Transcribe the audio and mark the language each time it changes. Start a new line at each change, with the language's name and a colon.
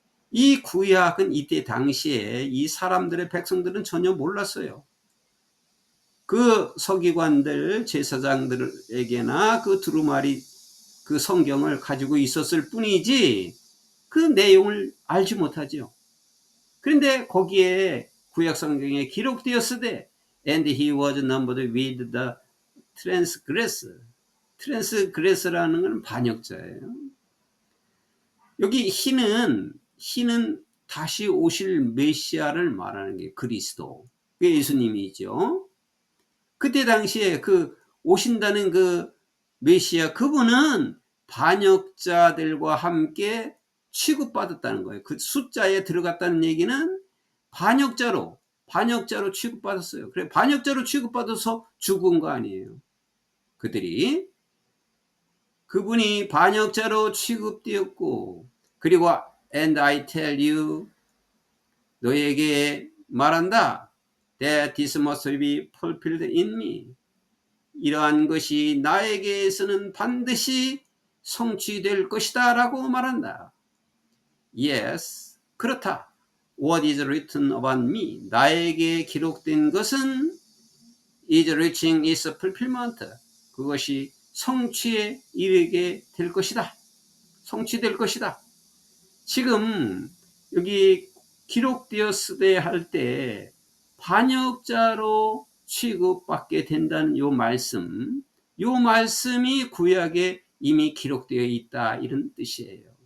Korean: 이 구약은 이때 당시에 이 사람들의, 백성들은 전혀 몰랐어요. 그 서기관들, 제사장들에게나 그 두루마리 그 성경을 가지고 있었을 뿐이지 그 내용을 알지 못하죠. 그런데 거기에 구약 성경에 기록되었으되
English: and he was numbered with the transgressor.
Korean: transgressor라는 건 반역자예요. 여기 희는 다시 오실 메시아를 말하는 게 그리스도, 그게 예수님이죠. 그때 당시에 그 오신다는 그 메시아, 그분은 반역자들과 함께 취급받았다는 거예요. 그 숫자에 들어갔다는 얘기는 반역자로 취급받았어요. 그래, 반역자로 취급받아서 죽은 거 아니에요. 그분이 반역자로 취급되었고, 그리고
English: and I tell you,
Korean: 너에게 말한다,
English: that this must be fulfilled in me.
Korean: 이러한 것이 나에게서는 반드시 성취될 것이다 라고 말한다.
English: Yes,
Korean: 그렇다.
English: What is written about me,
Korean: 나에게 기록된 것은
English: is reaching its fulfillment,
Korean: 그것이 성취에 이르게 될 것이다. 성취될 것이다. 지금 여기 기록되었으되 할 때 반역자로 취급받게 된다는 요 말씀이 구약에 이미 기록되어 있다, 이런 뜻이에요.